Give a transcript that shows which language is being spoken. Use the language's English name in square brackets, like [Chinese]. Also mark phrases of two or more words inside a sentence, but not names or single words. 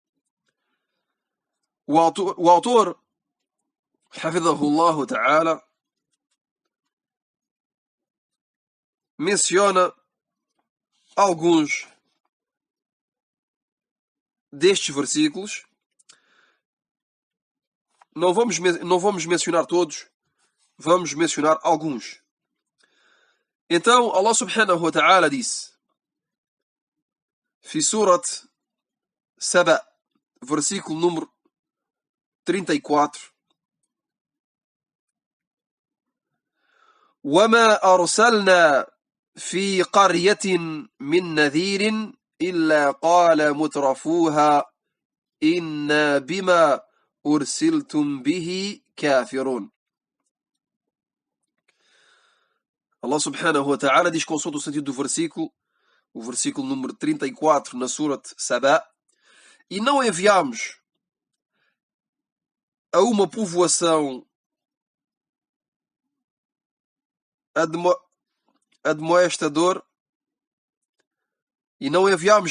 [Portuguese] O autor [Arabic] حفظه الله تعالى [Portuguese] menciona alguns destes versículos. Não vamos mencionar todos, vamos mencionar alguns. Então Allah [Arabic] سبحانه وتعالى [Portuguese] disse [Arabic] في سورة سبأ, [Portuguese] versículo número 34: [Arabic] وما أرسلنا في قرية من نذير إلا قال مترفوها إنا بما أرسلتم به كافرون. [Portuguese] Allah [Arabic] سبحانه وتعالى [Portuguese] diz, consoante o sentido do versículo, o versículo número 34 na Surat Sabá, e não enviamos a uma povoação admoestador, e não enviamos a